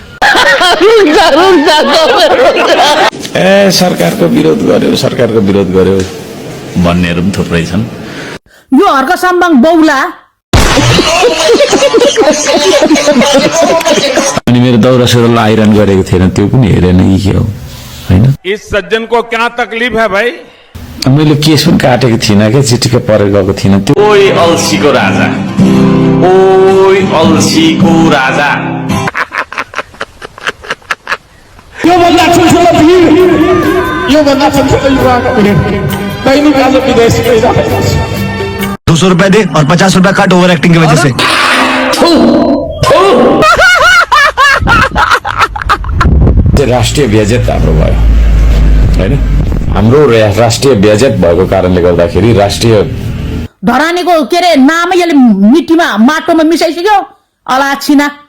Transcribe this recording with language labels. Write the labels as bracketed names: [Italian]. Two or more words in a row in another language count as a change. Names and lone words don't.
[Nepali] सरकारको विरोध गर्यो भन्नेहरू पनि थुप्रै छन्। यो हर्क सम्बङ बौला अनि मेरो दौरा सुरुवाल आइरन गरेको थिएन, त्यो पनि हेरेन कि के हो हैन। [Hindi] इस सज्जन को क्या तकलीफ है भाई? [Nepali] मैले केस पनि काटेको थिइनँ क्या, चिटिक्क परेर गएको थिइनँ। त्यो ओइ अल्सीको राजा, ओइ अल्सीको राजा। यो भन्दा ठुलो भिड, यो भन्दा ठुलो युवाको भिड दैनिक आज विदेश गइरहेको छ। [Hindi] 200 रुपए दे और 50 रुपए काट [English] over acting [Hindi] की वजह से। [Nepali] राष्ट्रिय बेइज्जत हाम्रो भयो हैन। हाम्रो राष्ट्रिय बेइज्जत भएको कारणले गर्दाखेरि राष्ट्रिय धरानीको के रे नामै यसले मिट्टीमा माटोमा मिसाइसक्यो अलाछिना।